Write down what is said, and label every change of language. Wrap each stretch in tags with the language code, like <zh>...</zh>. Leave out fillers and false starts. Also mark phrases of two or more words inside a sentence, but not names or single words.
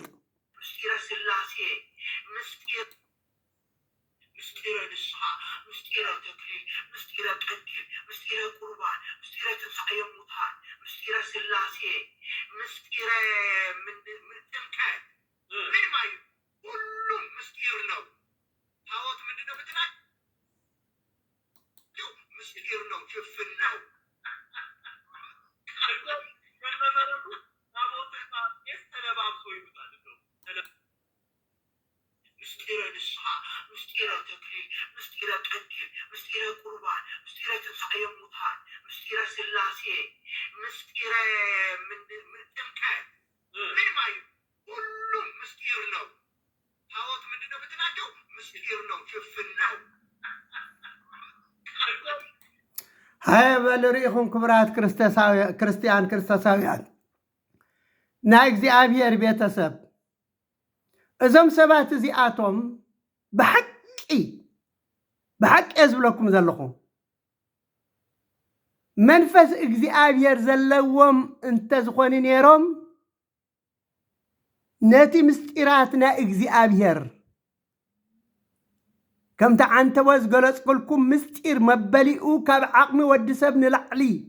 <am>ምስጢረ ስላሴ ምስጢረ ንስሐ ምስጢረ ተክሊል ምስጢረ ቀንዲል ምስጢረ ቁርባን ምስጢረ ትንሣኤ ሙታን ምስጢረ ስላሴ ምስጢረ ጥምቀት ምን ማለት ሁሉም ምስጢር ነው ታቦት ምንድነው ብትላል ምስጢር ነው ጭፍን ነው ምስጢረ ንስሐ ምስጢረ ተክሊል ምስጢረ ቀንዲል ምስጢረ ቁርባን ምስጢረ ትንሣኤ ሙታን ምስጢረ ስላሴ ምስጢረ ጥምቀት ምን ማለት ሁሉም ምስጢር ነው ታቦት ምንድነው ብትላቸው ምስጢር ነው ጭፍን ነው</am> <ti>ሃይ በልሪኢኹም ክብራት ክርስቲያን ክርስቶሳውያን ናይ እግዚአብሔር ቤተሰብ እዞም ሰባት እዚኣቶም ብሓቂ ዝብለኩም ዘለኹ መንፈስ እግዚአብሔር ዘለዎም እንተዝኾኑ ነይሮም ነቲ ምስጢራት ናይ እግዚአብሔር ከምቲ ዓንተወ ዝገለጽኩልኩም ምስጢር መበሊኡ ካብ ዓቕሚ ወዲ ሰብ ንላዕሊ</ti>